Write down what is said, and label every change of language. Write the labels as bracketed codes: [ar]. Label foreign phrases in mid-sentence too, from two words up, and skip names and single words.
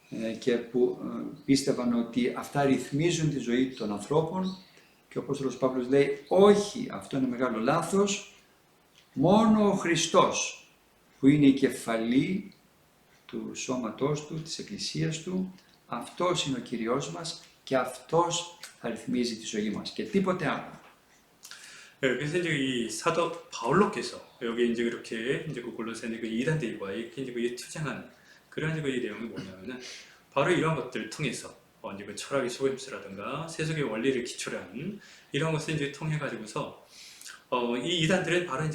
[el] και που πίστευαν ότι αυτά ρυθμίζουν τη ζωή των ανθρώπων και ο Απόστολος Παύλος λέει όχι, αυτό είναι μεγάλο λάθος, μόνο ο Χριστός που είναι η κεφαλή του σώματός του, της Εκκλησίας του, αυτός είναι ο Κυριός μας και αυτός θα ρυθμίζει τη ζωή μας και τίποτε άλλο. [ko] 그래서 이제 이 사도 바울로께서 여기 이제 그렇게 이제 그 골로새 그 이단들과 이렇게 이제 그 투쟁하는 그런 그 내용이 뭐냐면은 바로 이런 것들을 통해서 이제 그 철학의 속임수라든가 세속의 원리를 기초로 한 이런 것을 이제 통해 가지고서 이 이단들은 바로 이제